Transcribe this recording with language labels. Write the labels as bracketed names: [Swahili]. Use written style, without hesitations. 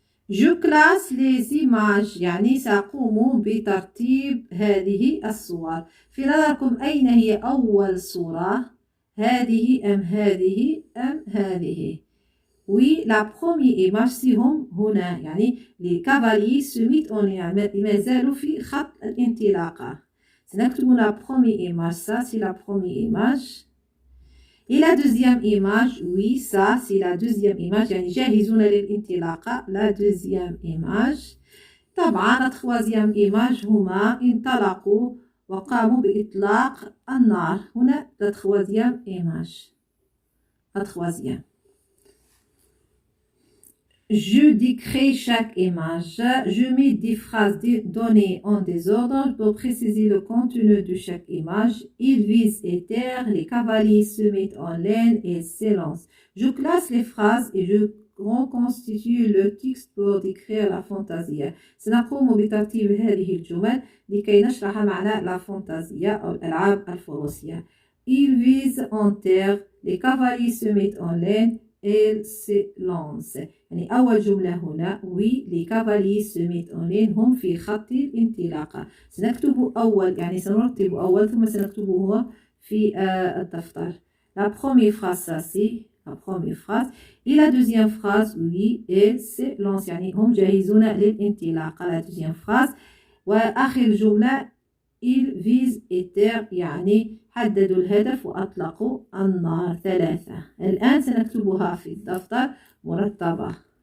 [French] Je classe les images [Arabic] يعني سأقوم بترتيب هذه الصور. في نظركم أين هي أول صورة؟ هذه أم هذه أم هذه؟ [French] Oui, la première image si [Arabic] هم هنا يعني [French] les cavaliers se mettent en ligne [Arabic] ما زالوا في خط الانطلاقة. سنكتب [French] la première image ça c'est la première image. Et la deuxième image, oui, ça c'est la deuxième image. [Arabic] يعني جاهزون للانطلاقة. [French] La deuxième image. [Arabic] طبعا [French] la troisième image [Arabic] هما انطلقوا وقاموا بإطلاق النار. هنا [French] la troisième image. La troisième. Je décris chaque image. Je mets des phrases données en désordre pour préciser le contenu de chaque image. Ils visent et terre, les cavaliers se mettent en ligne et s'élancent. Je classe les phrases et je reconstitue le texte pour décrire la fantasia. [Arabic] سنقوم بترتيب هذه الجمل لكي نشرح معنى [French] la fantasia [Arabic] أو الألعاب الفروسية. [French] Ils visent en terre, les cavaliers se mettent en ligne elle se lance. [Arabic] يعني أول جملة هنا [French] oui les cavaliers se mettent en ligne [Arabic] هم في خط الانطلاقة. سنكتب أول يعني سنرتب أول ثم سنكتبه في الدفتر. [French] La première phrase ça c'est la première phrase. Et la deuxième phrase oui elle se lance [Arabic] يعني هم جاهزون للانطلاقة. [French] La deuxième phrase [Arabic] وآخر جملة [French] il vise éter [Arabic] يعني حددوا الهدف وأطلقوا النار 3. الآن سنكتبها في الدفتر مرتبة.